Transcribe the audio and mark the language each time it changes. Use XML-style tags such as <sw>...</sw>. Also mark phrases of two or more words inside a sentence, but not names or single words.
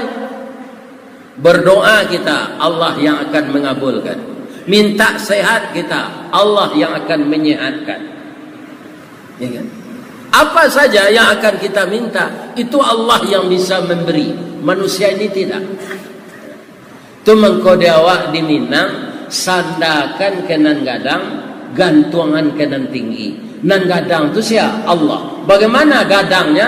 <id>Berdoa kita, Allah yang akan mengabulkan. Minta sehat kita, Allah yang akan menyehatkan. Ya kan? Apa saja yang akan kita minta, itu Allah yang bisa memberi. Manusia ini tidak.</id> <min>Itu mengkode awak di Minang, sandakan ke nan gadang, gantungan ke nan tinggi. Nan gadang</min> <id>itu siapa? Allah. Bagaimana gadangnya?</id>